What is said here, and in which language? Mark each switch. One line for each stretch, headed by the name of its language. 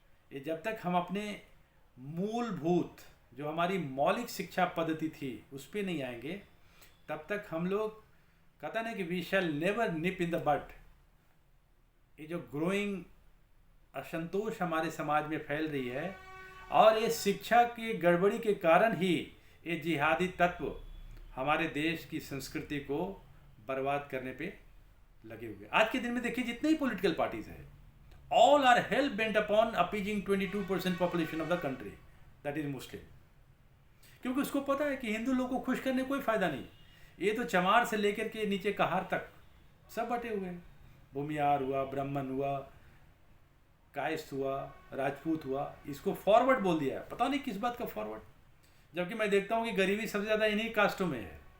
Hindi: ये जब तक हम अपने मूलभूत जो हमारी मौलिक शिक्षा पद्धति थी उस पर नहीं आएंगे, तब तक हम लोग कहता नहीं कि
English: We shall never nip in the butt.
Hindi: ये जो ग्रोइंग असंतोष हमारे समाज में फैल रही है और ये शिक्षा की गड़बड़ी के कारण ही ये जिहादी तत्व हमारे देश की संस्कृति को बर्बाद करने पे लगे हुए। आज के दिन में देखिए जितने ही पॉलिटिकल पार्टीज हैं,
English: all are hell bent upon appeasing 22% population of the country, that is Muslim।
Hindi: क्योंकि उसको पता है कि हिंदू लोगों को खुश करने कोई फायदा नहीं। ये तो चमार से लेकर के नीचे कहार तक सब बटे हुए हैं। भूमियार हुआ, ब्राह्मण हुआ, कायस्थ हुआ, राजपूत हुआ, इसको फॉरवर्ड बोल दिया है। पता नहीं किस बात का फॉरवर्ड, जबकि मैं देखता हूँ कि गरीबी सबसे ज़्यादा इन्हीं कास्टों में है।